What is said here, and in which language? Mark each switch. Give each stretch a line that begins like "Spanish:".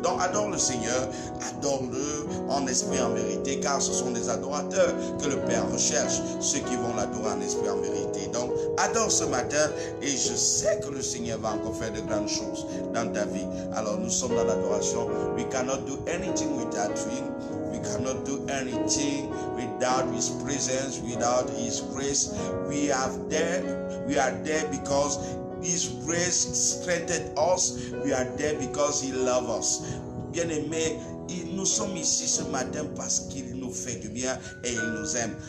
French: Donc adore le Seigneur. Adore-le en esprit et en vérité, car ce sont des adorateurs que le Père recherche, ceux qui vont l'adorer en esprit et en vérité. Donc adore ce matin et je sais que le Seigneur va encore faire de grandes choses dans ta vie. Alors nous sommes dans l'adoration.
English: We cannot do anything without him. We cannot do anything without his presence, without his grace. We are there because his grace strengthened us. We are there because he loves us.
French: Bien-aimés, nous sommes ici ce matin parce qu'il nous fait du bien et il nous aime.